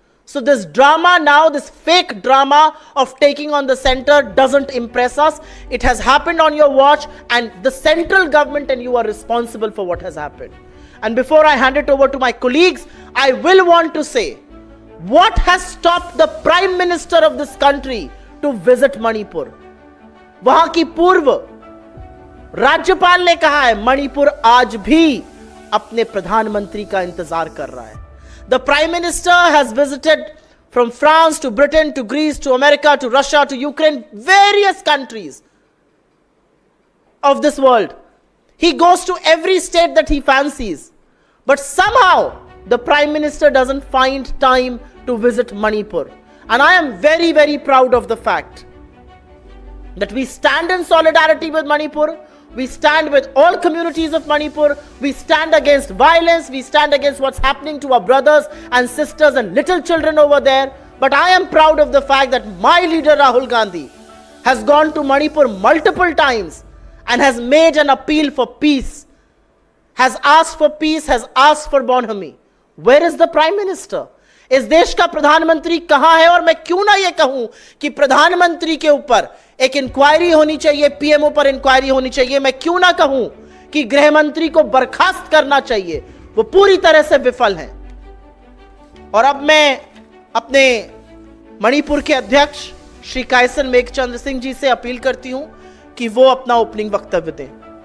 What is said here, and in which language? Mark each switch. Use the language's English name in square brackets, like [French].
[English] So this drama now, this fake drama of taking on the center doesn't impress us. It has happened on your watch and the central government and you are responsible for what has happened. And before I hand it over to my colleagues, I will want to say, what has stopped the Prime Minister of this country to visit Manipur? [Hindi] वहां की पूर्व राज्यपाल ने कहा है, मणिपुर आज भी अपने प्रधानमंत्री का इंतजार कर रहा है. [English] The Prime Minister has visited from France to Britain to Greece to America to Russia to Ukraine, various countries of this world. He goes to every state that he fancies. But somehow the Prime Minister doesn't find time to visit Manipur. And I am very proud of the fact that we stand in solidarity with Manipur. We stand with all communities of Manipur. We stand against violence. We stand against what's happening to our brothers and sisters and little children over there. But I am proud of the fact that my leader Rahul Gandhi has gone to Manipur multiple times and has made an appeal for peace, has asked for peace, has asked for bonhomie. Where is the Prime Minister? [Hindi] इस देश का प्रधानमंत्री कहां है? और मैं क्यों ना ये कहूं कि प्रधानमंत्री के ऊपर एक इंक्वायरी होनी चाहिए, पीएमओ पर इंक्वायरी होनी चाहिए. मैं क्यों ना कहूं कि गृह मंत्री को बर्खास्त करना चाहिए. वो पूरी तरह से विफल हैं. और अब मैं अपने मणिपुर के अध्यक्ष श्री कायसन मेघचंद्र सिंह जी से अपील करती हूं कि वो अपना ओपनिंग वक्तव्य दें.